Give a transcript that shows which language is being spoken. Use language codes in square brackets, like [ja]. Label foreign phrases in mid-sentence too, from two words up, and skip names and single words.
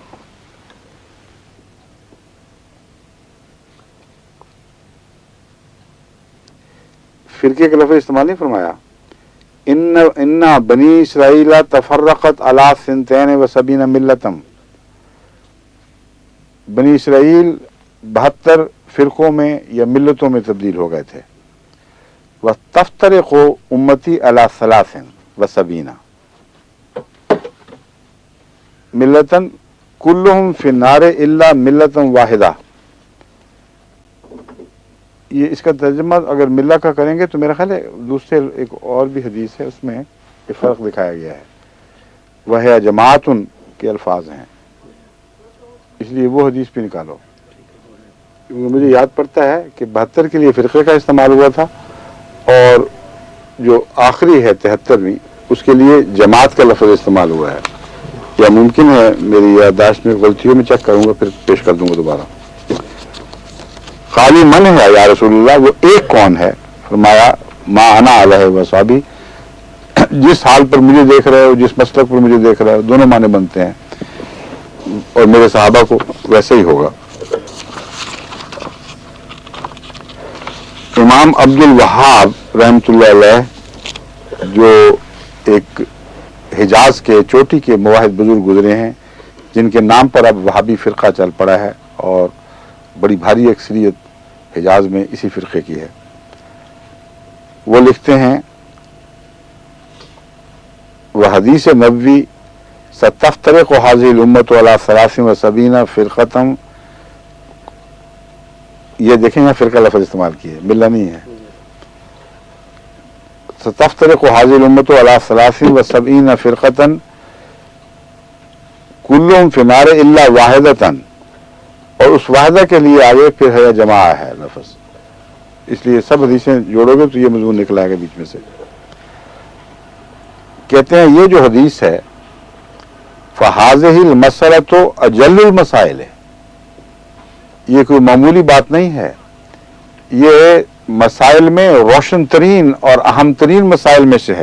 [ur] فرقے کا لفظ استعمال نہیں فرمایا۔ [ar] ان بنی اسرائیل تفرقت علی 72 ملتم، [ur] بنی اسرائیل 72 فرقوں میں یا ملتوں میں تبدیل ہو گئے تھے۔ [ar] وَتَفْتَرِقُ أُمَّتِي عَلَى 73 ملتاً كُلُّهُمْ فِي النَّارِ إِلَّا مِلَّةً واحدہ۔ [ur] یہ اس کا ترجمہ اگر ملہ کا کریں گے تو میرا خیال ہے دوسرے ایک اور بھی حدیث ہے اس میں یہ فرق دکھایا گیا ہے، وہ جماعتن کے الفاظ ہیں، اس لیے وہ حدیث بھی نکالو۔ مجھے یاد پڑتا ہے کہ 72 کے لیے فرقے کا استعمال ہوا تھا اور جو آخری ہے 73ویں اس کے لیے جماعت کا لفظ استعمال ہوا ہے، یا ممکن ہے میری یادداشت میں غلطی ہو، میں چیک کروں گا پھر پیش کر دوں گا دوبارہ۔ [ar] خالی من ہے یا رسول اللہ، وہ ایک کون ہے؟ فرمایا ما انا علیہ واصحابی، [ur] جس حال پر مجھے دیکھ رہے ہو، جس مسلک پر مجھے دیکھ رہے ہو، دونوں معنی بنتے ہیں اور میرے صحابہ کو ویسے ہی ہوگا. امام عبد الوہاب [ar] رحمۃ اللہ علیہ, [ur] جو ایک حجاز کے چوٹی کے موحد بزرگ گزرے ہیں، جن کے نام پر اب وہابی فرقہ چل پڑا ہے اور بڑی بھاری اکثریت حجاز میں اسی فرقے کی ہے، وہ لکھتے ہیں وہ حدیث نبوی [ar] ستفترق هذه الأمة على ثلاث و سبعين فرقة, [ur] یہ دیکھیں یہاں فرقہ لفظ استعمال کیے، ملہ نہیں ہے. [ar] ستفترق هذه الأمة على ثلاث و سبعين فرقة كلهم في النار إلا واحدة, [ur] اور اس واحدہ کے لیے آگے پھر ہے جمع ہے لفظ، اس لیے سب حدیثیں جوڑو گے تو یہ مضمون نکلا ہے بیچ میں سے. کہتے ہیں یہ جو حدیث ہے [ar] فهذه المسألة أجل المسائل [ur] ہے، یہ کوئی معمولی بات نہیں ہے، یہ مسائل میں روشن ترین اور اہم ترین مسائل میں سے ہے.